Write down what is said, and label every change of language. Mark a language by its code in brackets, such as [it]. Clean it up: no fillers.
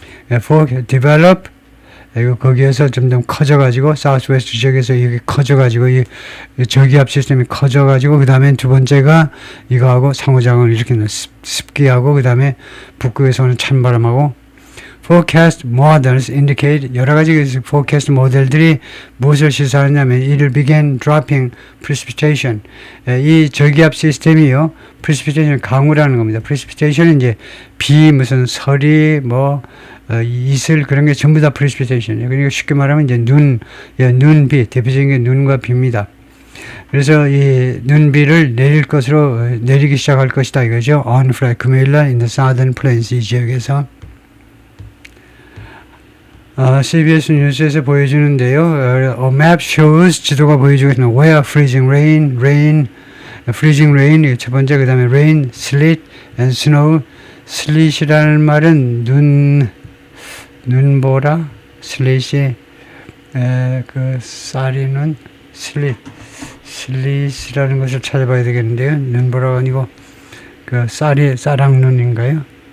[en] For develop, [ko] 거기에서 점점 커져가지고 사우스웨스트 지역에서 이게 커져가지고 이 저기압 시스템이 커져가지고 그 다음에 두 번째가 이거하고 상호작용을 일으키는 습기하고 그 다음에 북극에서 오는 찬바람하고 [en] forecast models indicate [ko] 여러 가지 forecast 모델들이 무엇을 시사하냐면 [en] it will begin dropping precipitation [ko] 이 저기압 시스템이요 precipitation 강우라는 겁니다. precipitation은 이제 비 무슨 서리 이슬 그런 게 전부 다 precipitation. 그러니까 쉽게 말하면 이제 눈비 대표적인 게 눈과 비입니다. 그래서 이 눈비를 내리기 시작할 것이다 이거죠. [en] On Friday 금요일날 in the southern plains [ko] 이 지역에서 CBS 뉴스에서 보여주는데요. [en] A map shows [ko] 지도가 보여주고 있습니다. [en] Where freezing rain, freezing rain 첫 번째 그 다음에 rain, sleet and snow. [ko] 슬릿이라는 말은 눈보라, 슬릿이 그 쌀이는 슬릿이라는 것을 찾아봐야 되겠는데요. 눈보라가 아니고 그 쌀랑눈인가요?